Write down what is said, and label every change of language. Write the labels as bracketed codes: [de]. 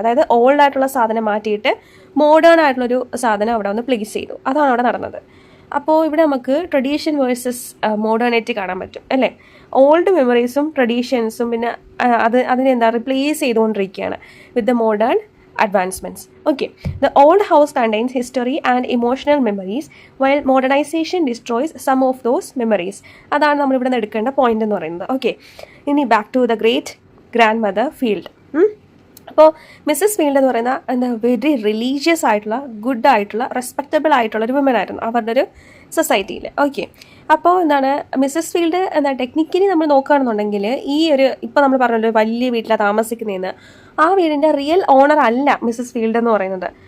[ml] അതായത് ഓൾഡ് ആയിട്ടുള്ള സാധനം മാറ്റിയിട്ട് മോഡേൺ ആയിട്ടുള്ളൊരു സാധനം അവിടെ വന്ന് പ്ലേസ് ചെയ്തു. അതാണ് അവിടെ നടന്നത്. അപ്പോൾ ഇവിടെ നമുക്ക് ട്രഡീഷൻ വേഴ്സസ് മോഡേണിറ്റി കാണാൻ പറ്റും അല്ലേ. ഓൾഡ് മെമ്മറീസും ട്രഡീഷൻസും പിന്നെ അതിനെ റിപ്ലേസ് ചെയ്തുകൊണ്ടിരിക്കുകയാണ് [en] With the modern advancements. Okay, the old house contains history and emotional memories while modernization destroys some of those memories. [ml] അതാണ് നമ്മൾ ഇവിടെ നിന്ന് എടുക്കേണ്ട പോയിന്റ് എന്ന് പറയുന്നത്. ഓക്കെ, ഇനി [en] Back to the great grandmother Field. [ml] അപ്പോൾ മിസ്സസ് ഫീൽഡ് എന്ന് പറയുന്ന വെരി റിലീജിയസ് ആയിട്ടുള്ള, ഗുഡ് ആയിട്ടുള്ള, റെസ്പെക്റ്റബിൾ ആയിട്ടുള്ള ഒരു വുമൻ ആയിരുന്നു അവരുടെ ഒരു സൊസൈറ്റിയിൽ. ഓക്കെ, അപ്പോൾ മിസ്സസ് ഫീൽഡ് ടെക്നിക്കലി നമ്മൾ നോക്കുകയാണെന്നുണ്ടെങ്കിൽ ഈ ഒരു ഇപ്പോൾ നമ്മൾ പറഞ്ഞല്ലോ വലിയ വീട്ടിലാണ് താമസിക്കുന്നതെന്ന്, ആ വീടിൻ്റെ റിയൽ ഓണർ അല്ല മിസ്സസ് ഫീൽഡ് എന്ന് പറയുന്നത്.